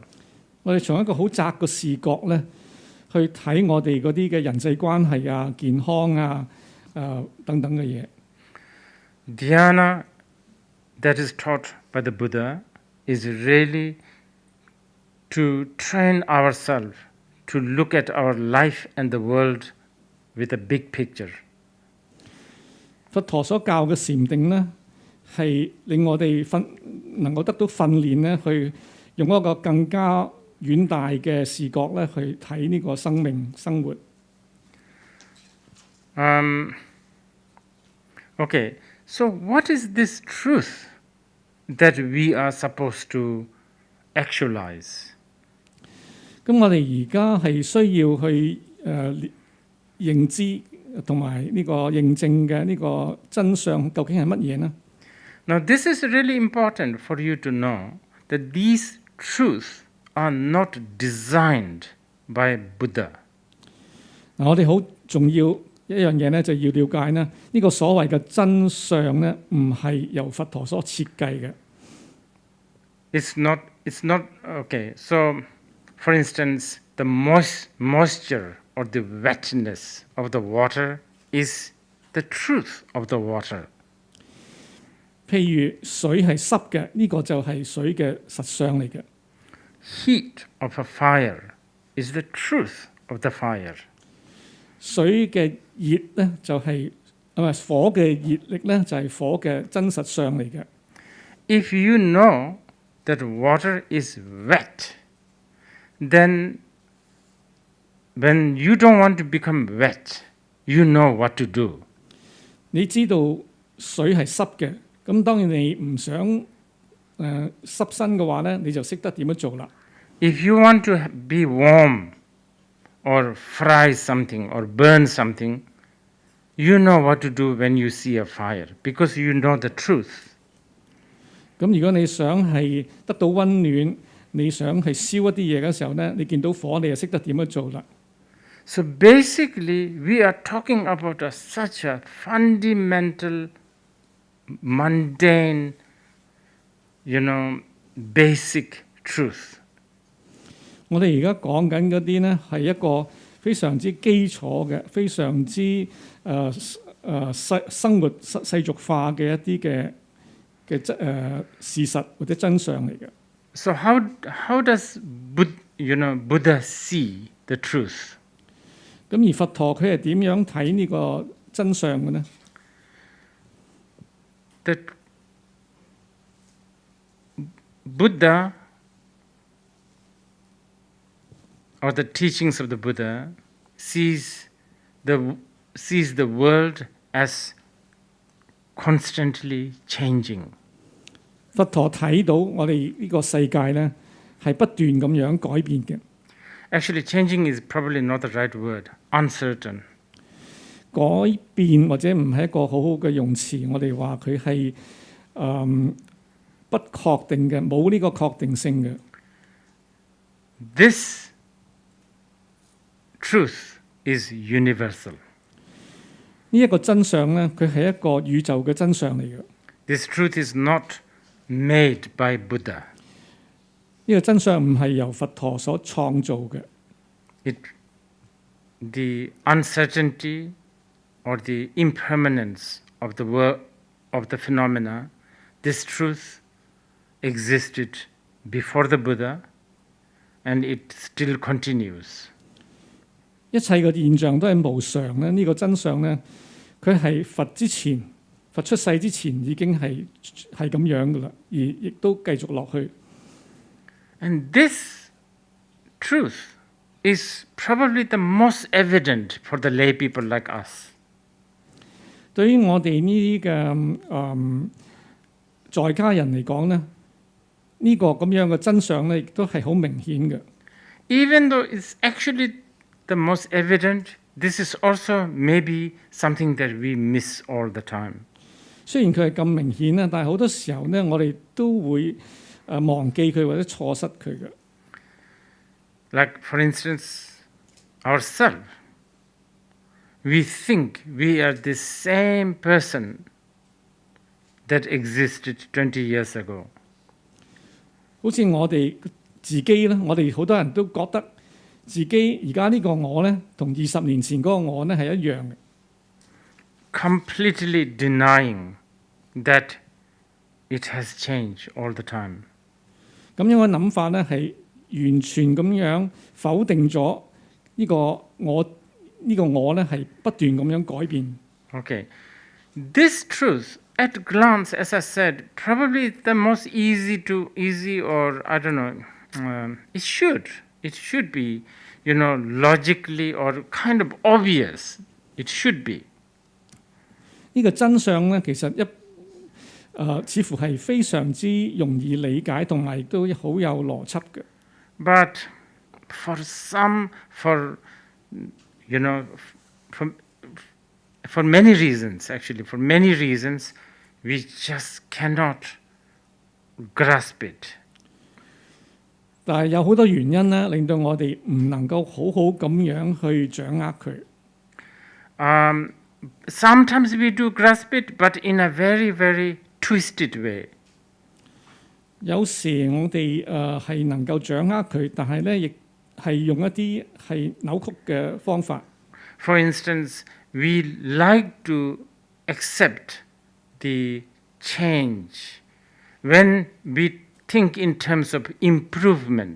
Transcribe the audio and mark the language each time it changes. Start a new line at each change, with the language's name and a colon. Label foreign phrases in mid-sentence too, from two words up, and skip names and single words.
Cantonese: 我哋從一個好窄嘅視角咧，去睇我哋嗰啲嘅人際關係啊、健康啊、等等嘅嘢。
English: Dhyana that is taught by the Buddha is really to train ourselves to look at our life and the world with a big picture.
Cantonese: 佛陀所教嘅禪定咧，係令我哋能夠得到訓練咧，去用一個更加遠大嘅視覺咧，去睇呢個生命生活。
English: Okay, so what is this truth that we are supposed to actualize?
Cantonese: 咁我哋而家係需要去認知同埋呢個認證嘅呢個真相究竟係乜嘢呢？
English: Now this is really important for you to know that these truths are not designed by Buddha.
Cantonese: 嗱，我哋好重要一樣嘢咧，就要了解咧，呢個所謂嘅真相咧，唔係由佛陀所設計嘅。
English: It's not okay. So, for instance, the moisture or the wetness of the water is the truth of the water.
Cantonese: 譬如水係濕嘅，呢個就係水嘅實相嚟嘅。
English: Heat of a fire is the truth of the fire.
Cantonese: 水嘅熱咧就係火嘅熱力咧就係火嘅真實相嚟嘅。
English: If you know that water is wet, then when you don't want to become wet, you know what to do.
Cantonese: 你知道水係濕嘅，咁當然你唔想濕身嘅話咧，你就識得點樣做啦。
English: If you want to be warm or fry something or burn something, you know what to do when you see a fire because you know the truth.
Cantonese: 咁如果你想係得到溫暖，你想係燒一啲嘢嘅時候咧，你見到火你就識得點樣做啦。
English: So basically, we are talking about such a fundamental, mundane, basic truth.
Cantonese: 我哋而家講緊嗰啲咧係一個非常之基礎嘅、非常之生活世俗化嘅一啲嘅事實或者真相嚟嘅。
English: So how does Buddha see the truth?
Cantonese: 咁而佛陀佢係點樣睇呢個真相嘅呢？
English: That Buddha or the teachings of the Buddha sees the world as constantly changing. 佛陀睇到我哋呢個世界咧係不斷咁樣改變嘅。 Actually, changing is probably not the right word. Uncertain.
Cantonese: 改變或者唔係一個好好嘅用詞，我哋話佢係不確定嘅，冇呢個確定性嘅。
English: This truth is universal.
Cantonese: 呢一個真相咧，佢係一個宇宙嘅真相嚟嘅。
English: This truth is not made by Buddha.
Cantonese: 呢個真相唔係由佛陀所創造嘅。
English: The uncertainty or the impermanence of the world of the phenomena, this truth existed before the Buddha, and it still continues.
Cantonese: 一切嘅現象都係無常咧，呢個真相咧，佢係佛出世之前已經係咁樣噶啦，而亦都繼續落去。
English: And this truth is probably the most evident for the lay people like us.
Cantonese: 對於我哋呢啲嘅在家人嚟講咧，呢個咁樣嘅真相咧，亦都係好明顯嘅。
English: Even though it's actually the most evident, this is also maybe something that we miss all the time.
Cantonese: 雖然佢係咁明顯啦，但係好多時候咧，我哋都會忘記佢或者錯失佢嘅。
English: Like for instance, ourselves, we think we are the same person that existed 20 years ago.
Cantonese: 好似我哋自己咧，我哋好多人都覺得自己而家呢個我咧，同20年前嗰個我咧係一樣嘅。
English: Completely denying that it has changed all the time.
Cantonese: 咁樣嘅諗法咧，係完全咁樣否定咗呢個我咧係不斷咁樣改變。
English: Okay, this truth at glance, as I said, probably the most easy or I don't know. It should be, logically or kind of obvious. It should be.
Cantonese: 呢個真相咧，其實似乎係非常之容易理解，同埋亦都好有邏輯嘅。
English: But for many reasons, we just cannot grasp it.
Cantonese: 但係有好多原因咧，令到我哋唔能夠好好咁樣去掌握佢。
English: Sometimes we do grasp it, but in a very, very twisted way.
Cantonese: 有時我哋係能夠掌握佢，但係咧亦係用一啲係扭曲嘅方法。
English: For instance, we like to accept the change when we think in terms of improvement.